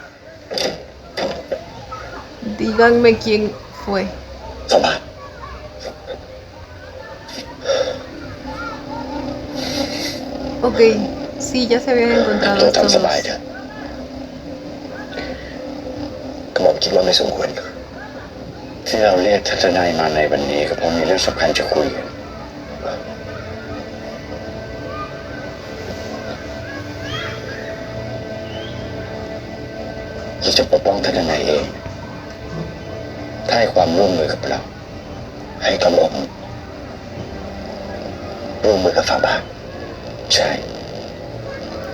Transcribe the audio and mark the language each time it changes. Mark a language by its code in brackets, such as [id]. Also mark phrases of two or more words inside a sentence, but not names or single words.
[es] Díganme quién fue. [th] ฝ่าบาท [es] Ok, sí, ya se habían encontrado [th] เรา [es] estos [th] ทำส [es] dos. [th] บายเถอะกระหม่อมคิดว่าไม่สมควรที่เราเรียกทัศนายมาในวันนี้ก็เพราะมีเรื่องสำคัญจะคุยกันเราจะปกป้องทัศนายเองถ้าให้ความร่วมมือกับเรา ให้กระหม่อมร่วมมือกับฝ่าบาทใช่